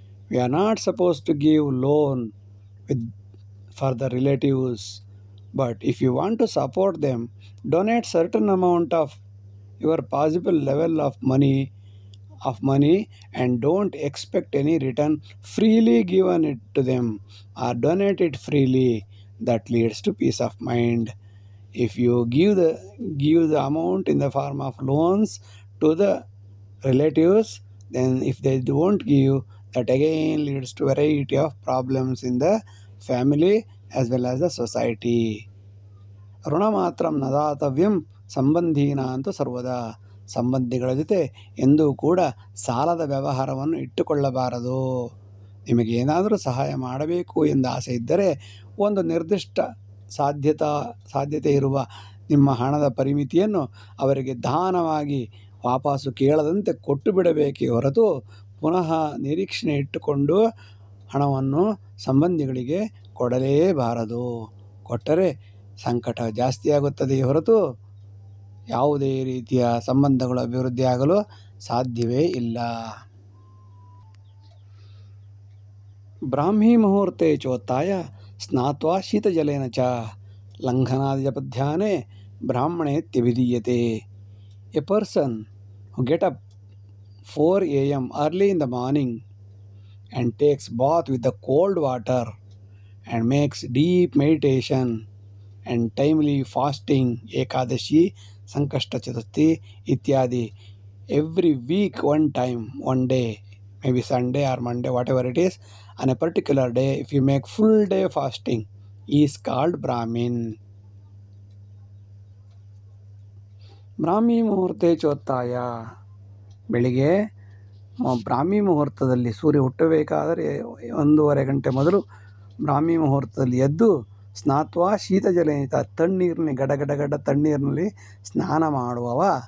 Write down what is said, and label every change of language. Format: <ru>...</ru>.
<en>We are not suppose to give loan for the relatives, but if you want to support them, donate certain amount of your possible level of money and don't expect any return. Freely given it to them or donate it freely. That leads to peace of mind. If you give the amount in the form of loans to the relatives, then if they don't give, that again leads to variety of problems in the family as well as the society.</en> <sa>ಋಣ ಮಾತ್ರಂ ನ ದಾತವ್ಯಂ ಸಂಬಂಧೀನ ಅಂತೂ ಸರ್ವದಾ.</sa> <kn>ಸಂಬಂಧಿಗಳ ಜೊತೆ ಎಂದೂ ಕೂಡ ಸಾಲದ ವ್ಯವಹಾರವನ್ನು ಇಟ್ಟುಕೊಳ್ಳಬಾರದು. ನಿಮಗೆ ಏನಾದರೂ ಸಹಾಯ ಮಾಡಬೇಕು ಎಂದು ಆಸೆ ಇದ್ದರೆ, ಒಂದು ನಿರ್ದಿಷ್ಟ ಸಾಧ್ಯತೆ ಇರುವ ನಿಮ್ಮ ಹಣದ ಪರಿಮಿತಿಯನ್ನು ಅವರಿಗೆ ದಾನವಾಗಿ ವಾಪಸ್ಸು ಕೇಳದಂತೆ ಕೊಟ್ಟು ಬಿಡಬೇಕೇ ಹೊರತು, ಪುನಃ ನಿರೀಕ್ಷಣೆ ಇಟ್ಟುಕೊಂಡು ಹಣವನ್ನು ಸಂಬಂಧಿಗಳಿಗೆ ಕೊಡಲೇಬಾರದು. ಕೊಟ್ಟರೆ ಸಂಕಟ ಜಾಸ್ತಿಯಾಗುತ್ತದೆಯೇ ಹೊರತು ಯಾವುದೇ ರೀತಿಯ ಸಂಬಂಧಗಳು ಅಭಿವೃದ್ಧಿಯಾಗಲು ಸಾಧ್ಯವೇ ಇಲ್ಲ.</kn> <sa>ಬ್ರಾಹ್ಮೀ ಮುಹೂರ್ತೆ ಚೋತ್ತಾಯ ಸ್ನಾತ್ವಾ ಶೀತಜಲೇನ ಚ ಲಂಘನಾದಿಜಪಧ್ಯಾನೆ ಬ್ರಾಹ್ಮಣೇತ್ಯಭಿಧೀಯತೆ.</sa> <en>A person who get up 4 a.m. early in the morning and takes bath with the cold water and makes deep meditation and timely fasting, Ekadashi, Sankashta Chaturthi ityadi, every week one time, one day, maybe Sunday or Monday, whatever it is, on a particular day, if you make full day fasting, he is called Brahmin.</en> <sa>ಬ್ರಾಹ್ಮಿ ಮುಹೂರ್ತೆ ಚೋತ್ತಾಯ,</sa> <kn>ಬೆಳಿಗ್ಗೆ ಬ್ರಾಹ್ಮಿ ಮುಹೂರ್ತದಲ್ಲಿ ಸೂರ್ಯ ಹುಟ್ಟಬೇಕಾದರೆ 1.5 ಗಂಟೆ ಮೊದಲು ಬ್ರಾಹ್ಮಿ ಮುಹೂರ್ತದಲ್ಲಿ ಎದ್ದು</kn> <sa>ಸ್ನಾತ್ವಾ ಶೀತಜಲೇನಿತ,</sa> <kn>ತಣ್ಣೀರಿನಲ್ಲಿ ಗಡಗಡ ತಣ್ಣೀರಿನಲ್ಲಿ ಸ್ನಾನ ಮಾಡುವವ</kn>